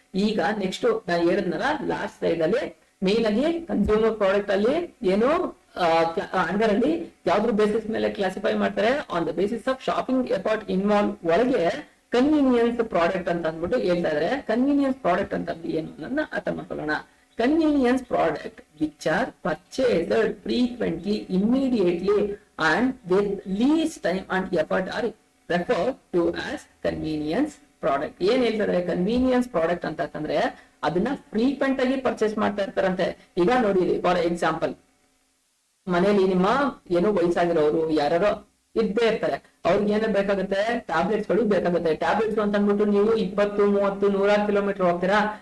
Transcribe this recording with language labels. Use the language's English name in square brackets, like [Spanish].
[Kannada] ಈಗ ನೆಕ್ಸ್ಟ್ ನಾನು ಹೇಳಿದ್ನಲ್ಲ ಲಾಸ್ಟ್ ಸ್ಲೈಡ್ ಅಲ್ಲಿ ಮೇನ್ ಆಗಿ ಕನ್ಸ್ಯೂಮರ್ ಪ್ರಾಡಕ್ಟ್ ಅಲ್ಲಿ ಏನು ಅಂಡರ್ ಅಲ್ಲಿ ಯಾವ್ದ್ರ ಬೇಸಿಸ್ ಮೇಲೆ ಕ್ಲಾಸಿಫೈ ಮಾಡ್ತಾರೆ? On the basis of shopping effort involve ಒಳಗೆ ಕನ್ವೀನಿಯನ್ಸ್ ಪ್ರಾಡಕ್ಟ್ ಅಂತ ಅಂದ್ಬಿಟ್ಟು ಹೇಳ್ತಾ ಇದ್ರೆ. ಕನ್ವೀನಿಯನ್ಸ್ ಪ್ರಾಡಕ್ಟ್ ಅಂತ ಏನು ಅನ್ನೋದನ್ನ ಅರ್ಥ ಮಾಡ್ಕೊಳ್ಳೋಣ. [English] Convenience product which are purchased frequently, immediately and with least time and effort are referred to as convenience product. [Kannada] ಏನ್ ಹೇಳ್ತಾರೆ? ಕನ್ವೀನಿಯನ್ಸ್ ಪ್ರಾಡಕ್ಟ್ ಅಂತಂದ್ರೆ ಅದನ್ನ ಫ್ರೀಕ್ವೆಂಟ್ ಆಗಿ ಪರ್ಚೇಸ್ ಮಾಡ್ತಾ ಇರ್ತಾರಂತೆ. ಈಗ ನೋಡಿ, ಫಾರ್ ಎಕ್ಸಾಂಪಲ್ ಮನೇಲಿ ನಿಮ್ಮ ಏನೋ ವಯಸ್ಸಾಗಿರೋರು ಯಾರೋ ಇದ್ದೇ ಇರ್ತಾರೆ. ಅವ್ರಿಗೆ ಏನೇ ಬೇಕಾಗುತ್ತೆ? ಟ್ಯಾಬ್ಲೆಟ್ಸ್ ಗಳು ಬೇಕಾಗುತ್ತೆ. ಟ್ಯಾಬ್ಲೆಟ್ಸ್ ಅಂತ ಅಂದ್ಬಿಟ್ಟು ನೀವು 20, 30, 100 ಕಿಲೋಮೀಟರ್ ಹೋಗ್ತೀರಾ?